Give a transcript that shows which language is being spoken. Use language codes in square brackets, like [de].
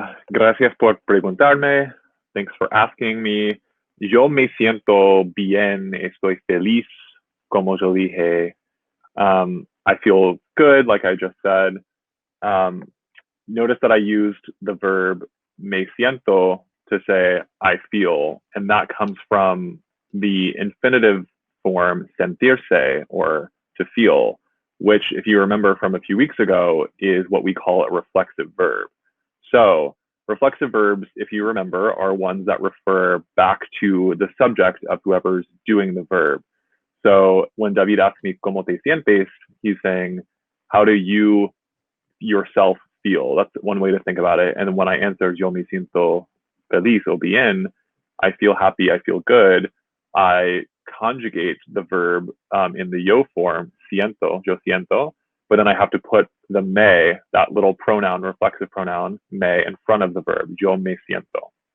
[es] Gracias por preguntarme. [en] Thanks for asking me. [es] Yo me siento bien. Estoy feliz, como yo dije. [en] I feel good, like I just said. Um, Notice that I used the verb me siento to say I feel, and that comes from the infinitive form sentirse, or to feel, which, if you remember from a few weeks ago, is what we call a reflexive verb. So, reflexive verbs, if you remember, are ones that refer back to the subject of whoever's doing the verb. So, when David asks me, [es] ¿Cómo te sientes? [en] He's saying, how do you yourself feel? That's one way to think about it. And when I answer, [es] yo me siento feliz o bien, [en] I feel happy, I feel good, I conjugate the verb in the yo form, siento, yo siento, but then I have to put the me, that little pronoun, reflexive pronoun, me, in front of the verb, yo me siento.